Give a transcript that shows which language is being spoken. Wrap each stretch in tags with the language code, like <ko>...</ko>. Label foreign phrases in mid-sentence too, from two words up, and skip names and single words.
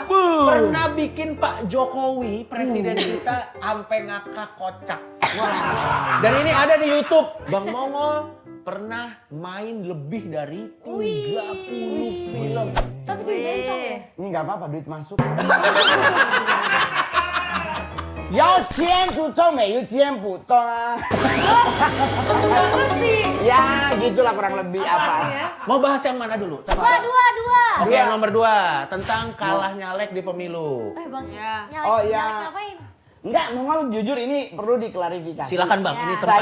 <id>Pernah bikin Pak Jokowi, presiden kita, sampai ngakak kocak. Dan ini ada di YouTube. Bang Mongol pernah main lebih dari 30 film. Tapi jadi bencong ya? Ini nggak apa-apa, duit masuk. Yau钱不中美有钱不懂啊. Nggak ngerti. Ya gitulah kurang lebih apa. Ya. Mau bahas yang mana dulu? Dua. Oke, yang nomor 2 tentang kalah nyalek di pemilu. Bang. Ya. Oh ya. Enggak, Mongol jujur ini perlu diklarifikasi. Silakan Bang, ini tempat</id>